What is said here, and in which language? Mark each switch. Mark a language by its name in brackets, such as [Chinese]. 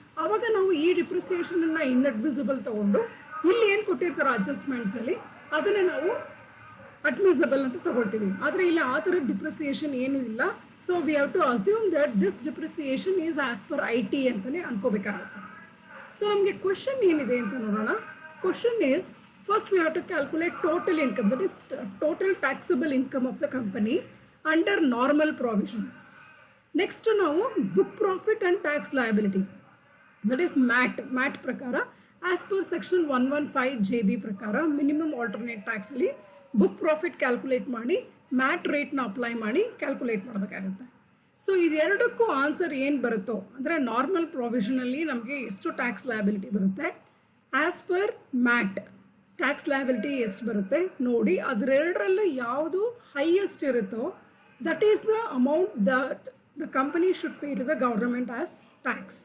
[Kannada] ಆವಾಗ ನಾವು ಈ ಡಿಪ್ರಿಸಿಯೇಷನನ್ನು ಇನ್ಅಡ್ಮಿಸಬಲ್ ತೊಗೊಂಡು ಇಲ್ಲಿ ಏನು ಕೊಟ್ಟಿರ್ತಾರೆ ಅಡ್ಜಸ್ಟ್ಮೆಂಟ್ಸಲ್ಲಿ ಅದನ್ನೇ ನಾವು ಅಡ್ಮಿಸಬಲ್ ಅಂತ ತೊಗೊಳ್ತೀವಿ. ಆದರೆ ಇಲ್ಲಿ ಆ ಥರ ಡಿಪ್ರಿಸಿಯೇಷನ್ ಏನೂ ಇಲ್ಲ. [English] so we have to assume that this depreciation is as per IT [Kannada] ಅಂತಲೇ ಅನ್ಕೋಬೇಕಾಗುತ್ತೆ. ಸೊ ನಮಗೆ ಕ್ವಶನ್ ಏನಿದೆ ಅಂತ ನೋಡೋಣ. [English] Question is, first we have to calculate total income, that is total taxable income of the company under normal provisions. Next ನಾವು book profit and tax liability, that is MAT ಪ್ರಕಾರ as per section 115 JB ಪ್ರಕಾರ minimum alternate tax ಅಲ್ಲಿ book profit [Kannada] calculate ಮಾಡಿ MAT ರೇಟ್ನ apply ಮಾಡಿ calculate ಮಾಡಬೇಕಾಗುತ್ತೆ. So ಇದೆರಡಕ್ಕೂ answer ಏನು ಬರುತ್ತೋ ಅಂದರೆ ನಾರ್ಮಲ್ ಪ್ರೊವಿಷನಲ್ಲಿ ನಮಗೆ ಎಷ್ಟು ಟ್ಯಾಕ್ಸ್ ಲಯಬಿಲಿಟಿ ಬರುತ್ತೆ, as per MAT tax liability ಎಷ್ಟು ಬರುತ್ತೆ ನೋಡಿ. ಅದರೆರಡರಲ್ಲೂ ಯಾವುದು ಹೈಯೆಸ್ಟ್ ಇರುತ್ತೋ [English] That is the amount that the company should pay to the government as tax.